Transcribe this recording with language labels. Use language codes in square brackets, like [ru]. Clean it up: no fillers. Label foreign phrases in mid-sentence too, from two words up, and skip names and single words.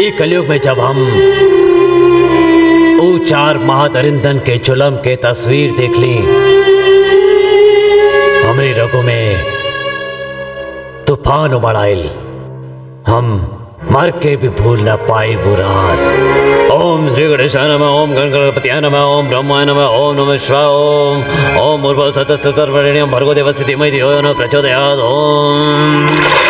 [bho] ई कलयुग में जब हम ऊ 4 महादरिंदन के जुलम के तस्वीर देख ली, हमारी रगों में तूफान उमड़ आयल। हम मर के भी भूल न पाई वो रात। [sa] ओम श्री गणेशाय नमः, ओम गणपतये नमः, ओम ब्रह्माय नमः, ओम नमः शिवाय, ओम भूर्भुवः स्वः तत्सवितुर्वरेण्यं भर्गो देवस्य धीमहि धियो यो नः प्रचोदयात्। ओम